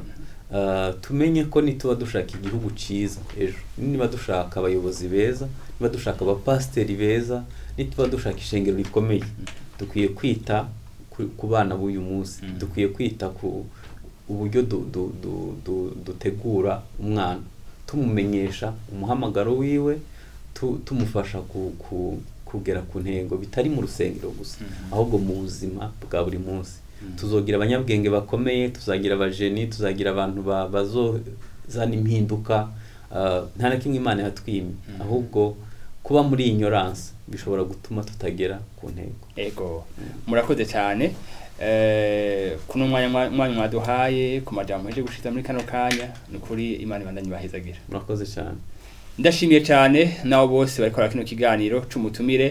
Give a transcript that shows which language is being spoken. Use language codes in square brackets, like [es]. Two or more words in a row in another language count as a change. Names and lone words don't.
[rn] Tumenye ko nituba dushaka igihugu ciza ejo, niba dushaka abayobozi beza, niba dushaka abapasteri beza, nituba dushaka ishengero rikomeye, dukwiye kwita ku bana b'uyu munsi, dukwiye kwita ku uburyo dutegura umwana, tumumenyesha umuhamagaro wiwe, tumufasha kugera ku ntego bitari mu rusengero gusa, ahubwo mu buzima bwa buri munsi. Tuzogira abanyabwenge bakomeye, tuzagira abajeni, tuzagira abantu bazozana impinduka. Nta na kimwe Imana yatwimye, ahubwo kuba muri ignorance bishobora gutuma tutagera ku ntego. Ego, murakoze cyane. Kuno mwanya mwaduhaye ku majambo muje gushita muri kano kanya, nukuri Imana ibandanye bahezagira. Murakoze cyane. Ndashimiye cyane nabo bose bariko kino kiganiro c'umutumire.